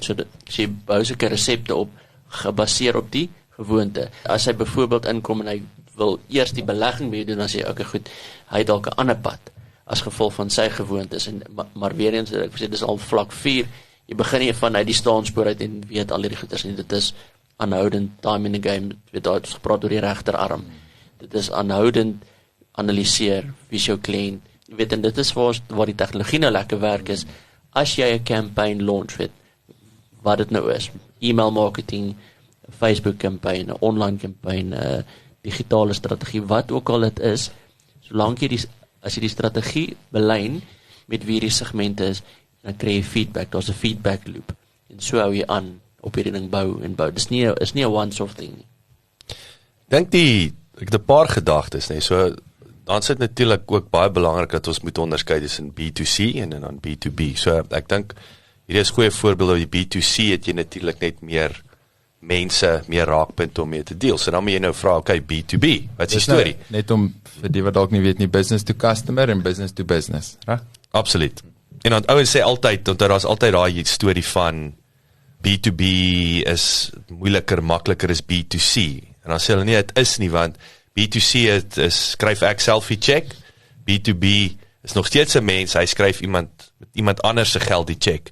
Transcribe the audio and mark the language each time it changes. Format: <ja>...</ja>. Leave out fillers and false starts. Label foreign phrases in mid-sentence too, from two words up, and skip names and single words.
<af>So jy bou sulke resepte op, gebaseer op die gewoonte. As hy byvoorbeeld inkom en hy wil eers die belegging mee doen, dan sê okay, goed, hy het dalk 'n ander pad as gevolg van sy gewoontes, maar weer eens, ek sê dis al vlak 4, jy begin nie vanuit die staanspoor uit en weet al hierdie goeders nie, dit is aanhoudend,</af> <en>time in the game,</en> <af>weet daar het gepraat oor die regterarm, dit is aanhoudend analyseer, wie is jou kliënt, weet, en dit is waar die tegnologie nou lekker werk is, as jy 'n</af> <en>campaign launch,</en> <af>weet, wat dit nou is,</af> <en>e-mail marketing, Facebook campaign, online campaign,</en> <af>digitale strategie, wat ook al dit is, solank jy as jy die strategie belyn met wie die segmente is, dan kry jy feedback, daar's 'n</af> <en>feedback loop,</en> <af>en so hou jy aan op hierdie ding bou en bou. Dis nie 'n one-off ding nie. Dink ek het 'n paar gedagtes, nee, so dan sit natuurlik ook baie belangrik dat ons moet onderskei tussen B2C en dan B2B. So ek dink hierdie is goeie voorbeelde. Op die B2C het jy natuurlik net meer mense, meer raakpunte om mee te deel. So dan moet jy nou vra, okay, B2B, wat is die storie? Net om vir die wat dalk nie weet nie,</af> <en>business to customer en business to business,</en> <af>reg? Absoluut. En dan ouens sê altyd, want daar is altyd daai storie van B2B is moeiliker, makliker as B2C. En dan sê hulle nie, het is nie, want B2C skryf ek selfie check, B2B is nog steeds 'n mens, hy skryf iemand anders se geld die check.</af>